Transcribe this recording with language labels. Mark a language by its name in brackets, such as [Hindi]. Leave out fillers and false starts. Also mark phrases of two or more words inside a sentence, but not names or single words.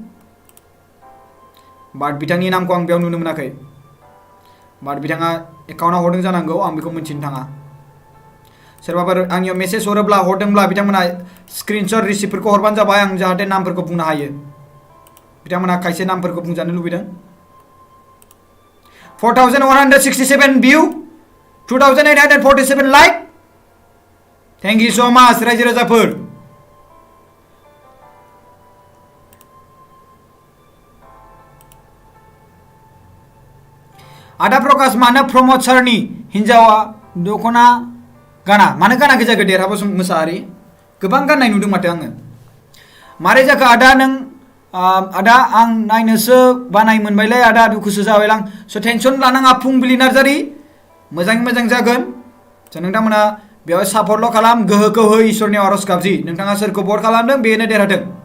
[Bodo] बाट बिथांनि नामखौ आं बेयाव नुनो मोनाखै बाट बिथाङा एकाउन्टआव हरदों जानांगौ आं बेखौ मिथिनो थाङा सोरबाफोर आंनियाव मेसेज हरदोंब्ला बिथांमोना स्क्रिनशट रिसिप्टफोरखौ हरबानो जाबाय आं जाहाथे नामफोरखौ बुंनो हायो बिथांमोना खायसे नामफोरखौ बुंजानो लुबैदों 4167 भिउ 2847 लाइक [English] thank you so much [Bodo] रायजो राजाफोर आदा प्रकाश मानो प्रमोद सारनि हिन्जावा दखना गाना मानो गानाखै जाखो देरहाबो मोसाहारि गोबां गाननाय नुदों माथो आङो मारै जाखो आदा नों आदा आं नायनोसो बानाय मोनबायलाय आदा दुखुसो जाबायलां स' टेनसन लानाङा फुंबिलि नार्जारि मोजां जागोन स' नोंथांमोना बेयाव सापर्टल' खालाम गोहोखौ हो इसोरनि आरज गाबजि नोंथाङा सोरखौ भट खालामदों बेनो देरहादों